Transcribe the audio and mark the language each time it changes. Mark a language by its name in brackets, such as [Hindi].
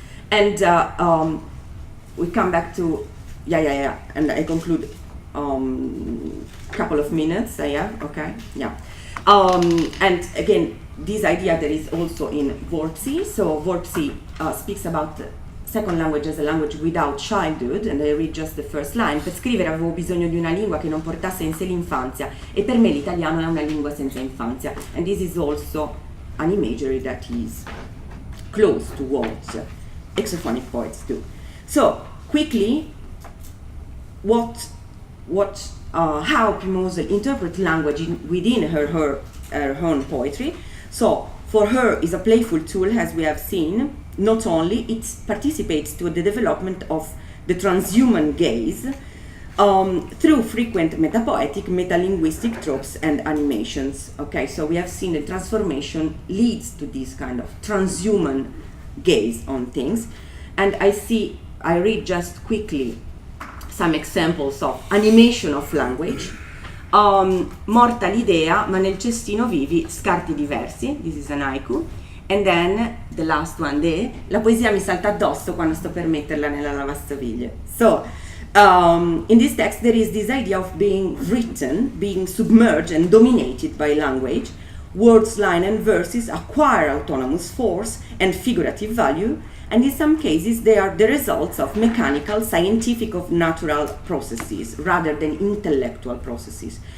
[English] And we come back to and I conclude couple of minutes, okay, and again, this idea that is also in Vorzi. So Vorzi speaks about second language as a language without childhood, and I read just the first line. [Italian] Per scrivere avevo bisogno di una lingua che non portasse in sé l'infanzia, e per me l'italiano è una lingua senza infanzia. [English] And this is also an imagery that is close to what exophonic poets do. So quickly, how Pimosel interprets language within her own poetry. So for her is a playful tool, as we have seen. Not only it participates to the development of the transhuman gaze through frequent metapoetic, metalinguistic tropes and animations. Okay, so we have seen the transformation leads to this kind of transhuman gaze on things. And I read just quickly some examples of animation of language. [Italian] Morta l'idea, ma nel cestino vivi scarti diversi. [English] This is an haiku. And then the last one, [Italian] la poesia mi salta addosso quando sto per metterla nella lavastoviglie. [English] So, in this text there is this idea of being written, being submerged and dominated by language. Words, line and verses acquire autonomous force and figurative value, and in some cases they are the results of mechanical, scientific, of natural processes rather than intellectual processes.